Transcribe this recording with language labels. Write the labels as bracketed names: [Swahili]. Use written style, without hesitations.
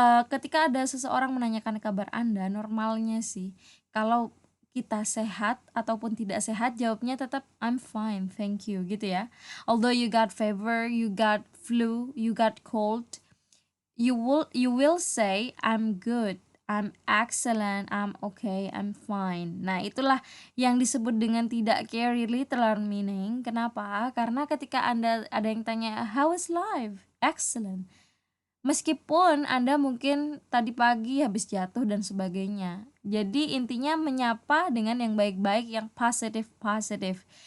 [Indonesian] Ketika ada seseorang menanyakan kabar Anda, normalnya sih kalau kita sehat ataupun tidak sehat, jawabnya tetap [English] I'm fine, thank you [Indonesian] gitu ya. [English] Although you got fever, you got flu, you got cold, you will say I'm good, I'm excellent, I'm okay, I'm fine. [Indonesian] Nah, itulah yang disebut dengan tidak [English] carry literal meaning. [Indonesian] Kenapa? Karena ketika Anda ada yang tanya [English] how is life? Excellent. [Indonesian] Meskipun Anda mungkin tadi pagi habis jatuh dan sebagainya. Jadi intinya menyapa dengan yang baik-baik, yang positif.